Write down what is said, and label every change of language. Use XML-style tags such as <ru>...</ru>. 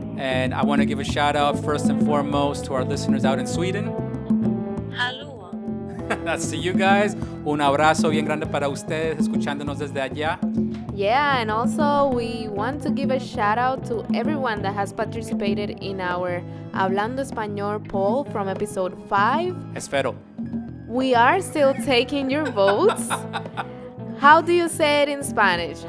<en>And I want to give a shout out first and foremost to our listeners out in Sweden. Hello. That's to you guys.</en> <es>Un abrazo bien grande para ustedes, escuchándonos desde allá.</es> <en>Yeah, and also we want to give a shout out to everyone that has participated in our Hablando Español poll from episode 5.</en> <es>Espero.</es> <en>We are still taking your votes. How do you say it in Spanish?</en>